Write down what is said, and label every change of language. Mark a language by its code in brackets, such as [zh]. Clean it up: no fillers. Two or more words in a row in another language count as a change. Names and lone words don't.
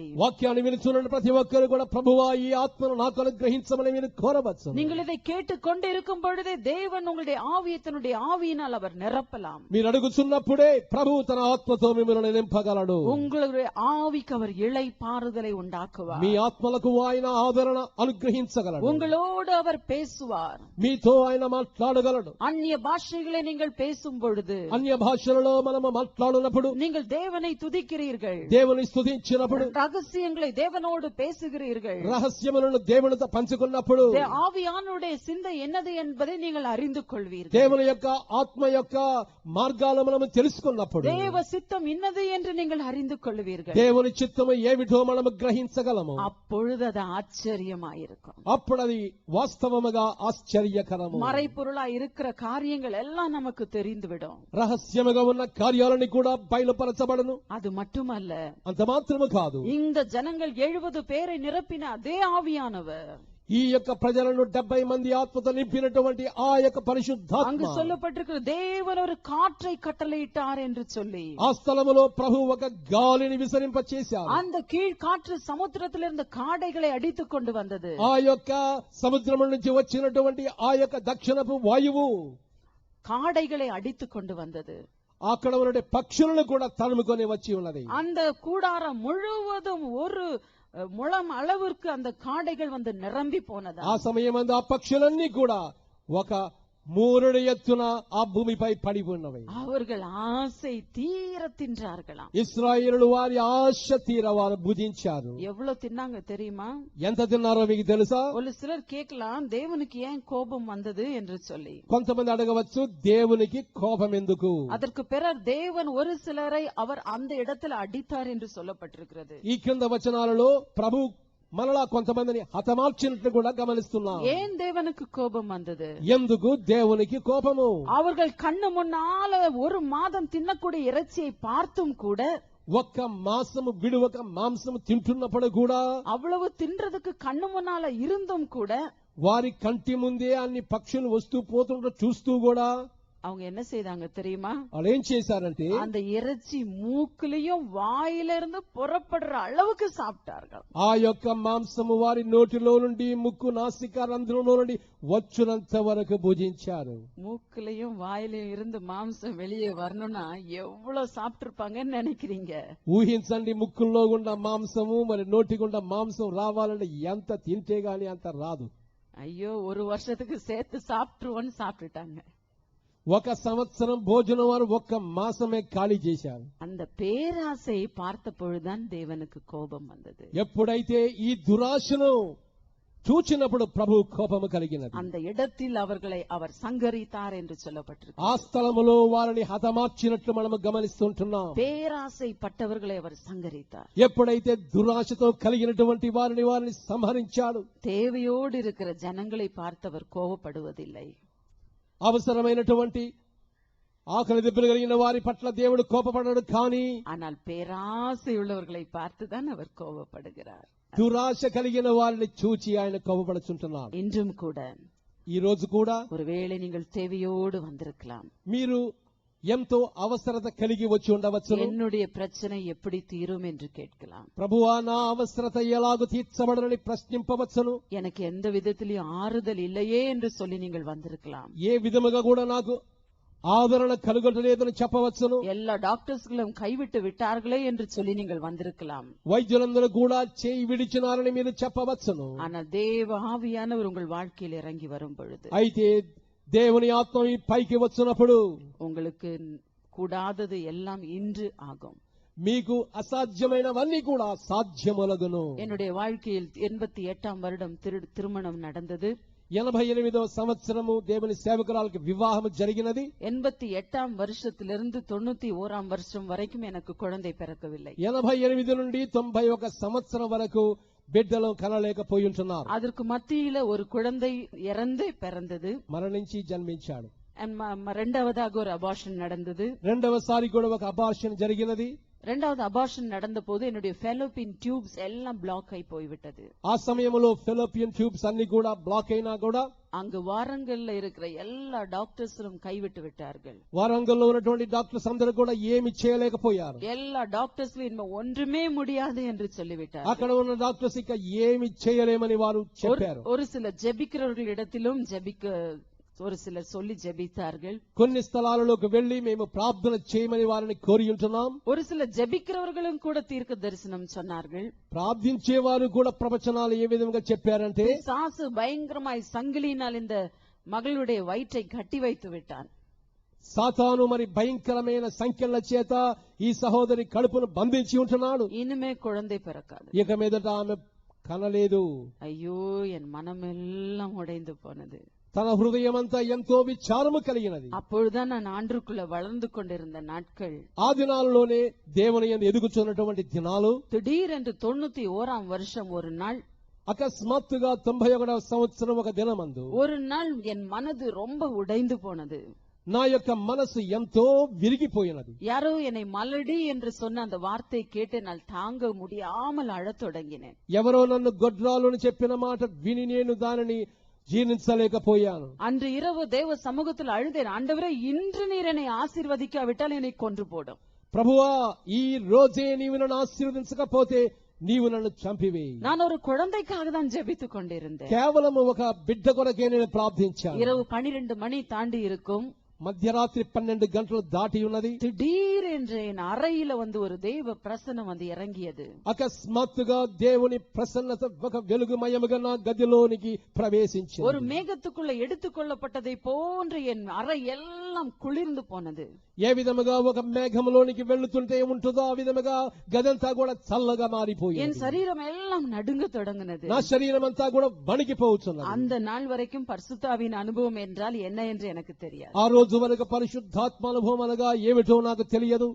[te] వాక్యాన్ని వినుచున్న ప్రతి ఒక్కరు కూడా ప్రభువా ఈ ఆత్మను నాకు అనుగ్రహించమని మీరు కోరవచ్చు. [ta] நீங்கள் இதை கேட்டுக்கொண்டிருக்கும் பொழுதே தேவன் உங்களுடைய ஆவியை தன்னுடைய ஆவியினால் அவர் நிரப்பலாம். [te] మీరు అడుగుచున్నప్పుడే ప్రభువు తన ఆత్మతో మిమ్మల్ని నింపగలడు. [ta] உங்களுடைய ஆவிக்கு அவர் இளைப்பாறுதலை உண்டாக்குவார். [te] మీ ఆత్మలకు ఆయన ఆదరణ అనుగ్రహించగలడు. [ta] உங்களோடு அவர் பேசுவார். [te] మీతో ఆయన మాట్లాడగలడు. [ta] அந்நிய பாஷைகளை நீங்கள் பேசும் பொழுது, [te] అన్య భాషలలో మనము మాట్లాడినప్పుడు, [ta] நீங்கள் தேவனை துதிக்கிறீர்கள், [te] దేవుని స్తుతించినప్పుడు, [ta] ரகசியங்களை தேவனோடு பேசுகிறீர்கள், [te] రహస్యములను దేవునితో పంచుకున్నప్పుడు [ta] ஆவியானுடைய சிந்தை என்னது என்பதை நீங்கள் அறிந்து கொள்வீர்கள். [te] దేవుని యొక్క ఆత్మ యొక్క మార్గాలు మనము తెలుసుకున్నప్పుడు [ta] தேவ சித்தம் இன்னது என்று நீங்கள் அறிந்து கொள்வீர்கள். [te] దేవుని చిత్తము ఏమిటో మనము గ్రహించగలము. [ta] அப்பொழுது அது ஆச்சரியமாயிருக்கும். [te] అప్పుడు అది వాస్తవముగా ఆశ్చర్యకరము. [ta] மறைபொருளா இருக்கிற காரியங்கள் எல்லாம் நமக்கு தெரிந்துவிடும். [te] రహస్యముగా ఉన్న కార్యాలని కూడా బయలుపరచబడను. [ta] அது மட்டுமல்ல, [te] అంత మాత్రము కాదు, [ta] இந்த ஜனங்கள் 70 பேரை நிரப்பின அதே ஆவியானவர் [te] ఈ యొక్క ప్రజలను 70 మంది ఆత్మతో నింపినటువంటి ఆ యొక్క [ta] அங்கு [te] పరిశుద్ధాత్మ [ta] சொல்லப்பட்டிருக்கிற தேவன் ஒரு காற்றை கட்டளையிட்டார் என்று சொல்லி, [te] ఆ స్థలములో ప్రభు ఒక గాలిని విసరింప చేశారు. [ta] அந்த கீழ் காற்று சமுத்திரத்தில் இருந்த காடைகளை அடித்துக் கொண்டு வந்தது. [te] ఆ యొక్క సముద్రం నుంచి వచ్చినటువంటి ఆ యొక్క దక్షిణపు వాయువు [ta] காடைகளை அடித்துக் கொண்டு வந்தது. [te] అక్కడ ఉన్న పక్షులను కూడా తరుముకొని వచ్చి ఉన్నది. [ta] அந்த கூடாரம் முழுவதும் ஒரு முழம் அளவிற்கு அந்த காடைகள் வந்து நிரம்பி போனதா. [te] ఆ సమయమందు ఆ పక్షులన్నీ కూడా ఒక మూరుడు ఎత్తున ఆ భూమిపై పడి ఉన్నవి. [ta] அவர்கள் ஆசை தீர தின்றார்களாம். [te] ఇశ్రాయేలు వారి ఆశ తీర వారు భుజించారు. [ta] எவ்வளவு தின்னாங்க தெரியுமா? [te] ఎంత తిన్నారో మీకు తెలుసా? [ta] ஒரு சிலர் கேட்கலாம், தேவனுக்கு ஏன் கோபம் வந்தது என்று சொல்லி. [te] కొంతమంది అడగవచ్చు, దేవునికి కోపం ఎందుకు? [ta] அதற்கு பிறர் தேவன் ஒரு சிலரை அவர் அந்த இடத்துல அடித்தார் என்று சொல்லப்பட்டிருக்கிறது. [te] ఈ కింద వచనాలలో ప్రభు మనలా కొంతమందిని హతమార్చినట్లు కూడా గమనిస్తున్నాం. [ta] ஏன் தேவனுக்கு கோபம் வந்தது? [te] ఎందుకు దేవునికి కోపము? [ta] அவர்கள் கண்ணு முன்னால ஒரு மாதம் தின்னக்கூடிய இறைச்சியை பார்த்தும் கூட, [te] ఒక్క మాంసము విడువక మాంసము తింటున్నప్పుడు కూడా, [ta] அவ்வளவு தின்றதுக்கு கண்ணு முன்னால இருந்தும் கூட, [te] వారి కంటి ముందే అన్ని పక్షులు వస్తూ పోతుంటే చూస్తూ కూడా [ta] அவங்க என்ன செய்தாங்க தெரியுமா? [te] వాళ్ళు ఏం చేశారంటే, [ta] அந்த இறைச்சி மூக்கிலையும் வாயிலிருந்து புறப்படுற அளவுக்கு சாப்பிட்டார்கள். [te] ఆ యొక్క మాంసము వారి నోటిలో నుండి ముక్కు నాసిక రంధ్రంలో నుండి వచ్చునంత వరకు భుజించారు. [ta] மூக்கிலையும் வாயிலையும் இருந்து மாംசம் வெளியே வரணும்னா எவ்வளவு சாப்பிட்டிருப்பாங்கன்னு நினைக்கிறீங்க? [te] ఊహించండి, ముక్కుల్లో గుండా మాంసము మరి నోటి గుండా మాంసం రావాలంటే ఎంత తింటే గాని అంత రాదు. [ta] ஐயோ, ஒரு வருஷத்துக்கு சேர்த்து சாப்பிட்டுருவோன்னு சாப்பிட்டுட்டாங்க. [te] ఒక సంవత్సరం భోజనం వారు ఒక్క మాసమే ఖాళీ చేశారు. [ta] அந்த பேராசையை பார்த்த பொழுதுதான் தேவனுக்கு கோபம் வந்தது. [te] ఎప్పుడైతే ఈ దురాశను చూచినప్పుడు ప్రభు కోపము కలిగినది. [ta] அந்த இடத்தில் அவர்களை அவர் சங்கரித்தார் என்று சொல்லப்பட்டிருக்கு. [te] ఆ స్థలములో వారిని హతమార్చినట్లు మనము గమనిస్తుంటున్నాం. [ta] பேராசை பட்டவர்களை அவர் சங்கரித்தார். [te] ఎప్పుడైతే దురాశతో కలిగినటువంటి వారిని సంహరించాడు. [ta] தேவையோடு இருக்கிற ஜனங்களை பார்த்தவர் கோபப்படுவதில்லை. [te] అవసరమైనటువంటి ఆకలి దెబ్బలు కలిగిన వారి పట్ల దేవుడు కోపపడడు. కానీ [ta] ஆனால் பேராசை உள்ளவர்களை பார்த்துதான் அவர் கோபப்படுகிறார். [te] దురాశ కలిగిన వారిని చూచి ఆయన కోపపడుచుంటున్నాడు. [ta] இன்றும் கூட, [te] ఈ రోజు కూడా [ta] ஒருவேளை நீங்கள் தேவையோடு வந்திருக்கலாம். [te] మీరు ఎంతో అవసరత కలిగి వచ్చి ఉండవచ్చు. [ta] என்னுடைய பிரச்சனை எப்படி தீரும் என்று கேட்கலாம். [te] ప్రభువా, నా అవసరత ఎలాగూ తీర్చబడనని ప్రశ్నింపవచ్చును. [ta] எனக்கு எந்த விதத்திலையும் ஆறுதல் இல்லையே என்று சொல்லி நீங்கள் வந்திருக்கலாம். [te] ఏ విధముగా కూడా నాకు ఆదరణ కలుగలేదని చెప్పవచ్చును. [ta] எல்லா டாக்டர்ஸ்களும் கைவிட்டு விட்டார்களே என்று சொல்லி நீங்கள் வந்திருக்கலாம். [te] వైద్యులందరూ కూడా చేయి విడిచినారని మీరు చెప్పవచ్చును. [ta] ஆனால் தேவ ஆவியானவர் உங்கள் வாழ்க்கையில் இறங்கி வரும் பொழுது, [te] అయితే దేవుని ఆత్మ ఈ పైకి వచ్చినప్పుడు [ta] உங்களுக்கு கூடாதது எல்லாம் இன்று ஆகும். [te] మీకు అసాధ్యమైనవన్నీ కూడా సాధ్యములగును. [ta] என்னுடைய வாழ்க்கையில் 88ஆம் வருடம் திருமணம் நடந்தது. [te] 88వ సంవత్సరము దేవుని సేవకురాలకు వివాహం జరిగినది. [ta] 88ஆம் வருஷத்திலிருந்து 91ஆம் வருஷம் வரைக்கும் எனக்கு குழந்தை பிறக்கவில்லை. [te] 88 నుండి 91 సంవత్సరం వరకు బిడ్డలు కనలేకపోయి ఉంటున్నారు. [ta] அதற்கு மத்தியில ஒரு குழந்தை இறந்தே பிறந்தது, [te] మరణించి జన్మించాడు. [ta] இரண்டாவதாக ஒரு அபார்ஷன் நடந்தது. [te] రెండవసారి కూడా ఒక అబార్షన్ జరిగినది. [ta] இரண்டாவது அபார்ஷன் நடந்த போது என்னுடைய [en] fallopian tubes [ta] எல்லாம் பிளாக் ஆகி போய்விட்டது. [te] ఆ సమయంలో [en] fallopian tubes [te] అన్ని కూడా బ్లాక్ అయినా కూడా [ta] அங்கு வாரங்கள்ல இருக்கிற எல்லா டாக்டர்ஸும் கைவிட்டு விட்டார்கள். [te] వారంగల్లో ఉన్నటువంటి డాక్టర్స్ అందరూ కూడా ఏమి చేయలేకపోయారు. [ta] எல்லா டாக்டர்ஸும் இனிமே ஒன்றுமே முடியாது என்று சொல்லிவிட்டார்கள். [te] అక్కడ ఉన్న డాక్టర్స్ ఇక ఏమి చేయలేమని వారు చెప్పారు. [ta] ஒரு சில ஜெபிக்கிறவர்களிடத்திலும் ஒரு சிலர் சொல்லி ஜெபித்தார்கள். [te] కొన్ని స్థలాలలోకి వెళ్లి మేము ప్రార్థన చేయమని వారిని కోరి ఉంటున్నాం. [ta] ஒரு சில ஜெபிக்கிறவர்களும் கூட தீர்க்க தரிசனம் சொன்னார்கள். [te] ప్రార్థించేవారు కూడా ప్రవచనాలు ఏ విధంగా చెప్పారంటే, [ta] பிசாசு பயங்கரமாய் சங்கிலியினால் இந்த மகளுடைய வயிற்றை கட்டி வைத்து விட்டான். [te] సాతాను మరి భయంకరమైన సంఖ్యల చేత ఈ సహోదరి కడుపును బంధించి ఉంటున్నాడు. [ta] இனிமே குழந்தை பிறக்காது. [te] ఇక మీదట ఆమె కనలేదు. [ta] ஐயோ, என் மனமெல்லாம் உடைந்து போனது. [te] తన హృదయమంతా ఎంతో విచారము కలిగినది. [ta] அப்பொழுதுதான் நான் ஆண்டுக்குள்ள வளர்ந்து கொண்டிருந்த நாட்கள். [te] ఆ దినాల్లోనే దేవుని యందు ఎదుగుచున్నటువంటి దినాలు. [ta] திடீரென்று 91ஆம் வருஷம் ஒரு நாள், [te] అకస్మాత్తుగా 91వ సంవత్సరం ఒక దినమందు [ta] ஒரு நாள் என் மனது ரொம்ப உடைந்து போனது. [te] నా యొక్క మనసు ఎంతో విరిగిపోయినది. [ta] யாரோ என்னை மலடி என்று சொன்ன அந்த வார்த்தை கேட்டு நான் தாங்க முடியாமல் அழத் தொடங்கினேன். [te] ఎవరో నన్ను గొడ్రాలుని చెప్పిన మాట విని నేను దానిని జీర్ణించలేకపోయాను. [ta] அன்று இரவு தேவ சமூகத்தில் அழுதேன், ஆண்டவரே, இன்று நீர் என்னை ஆசீர்வதிக்காவிட்டால் என்னை கொன்று போடும். [te] ప్రభువా, ఈ రోజే నీవు నన్ను ఆశీర్వదించకపోతే నీవు నన్ను చంపివేయి. [ta] நான் ஒரு குழந்தைக்காக தான் ஜெபித்துக் கொண்டிருந்தேன். [te] కేవలం ఒక బిడ్డ కొరకే నేను ప్రార్థించాను. [ta] இரவு 12 மணி தாண்டி இருக்கும். [te] మధ్యరాత్రి 12 గంటలు దాటి ఉన్నది. [ta] திடீரென்று என் அறையில வந்து ஒரு தெய்வ பிரசன்னம் வந்து இறங்கியது. [te] అకస్మాత్తుగా దేవుని ప్రసన్నత ఒక వెలుగుమయముగా నా గదిలోనికి ప్రవేశించింది. [ta] ஒரு మేఘத்துக்குள்ள எடுத்துக்கொள்ளப்பட்டதை போன்று என் அறை எல்லாம் குளிர்ந்து போனது. [te] ఏ విధముగా ఒక మేఘములోనికి వెళ్తుంటే ఉంటుందో ఆ విధముగా గదంతా కూడా చల్లగా మారిపోయింది. [ta] என் சரீரம் எல்லாம் நடுங்க தொடங்கினது. [te] నా శరీరం అంతా కూడా వణికిపోతున్నది. [ta] அந்த நாள் வரைக்கும் பரிசுத்தாவின் அனுபவம் என்றால் என்ன என்று எனக்கு தெரியாது. [te] ఆ రోజు వరకు పరిశుద్ధాత్మ అనుభవం అనగా ఏమిటో నాకు తెలియదు.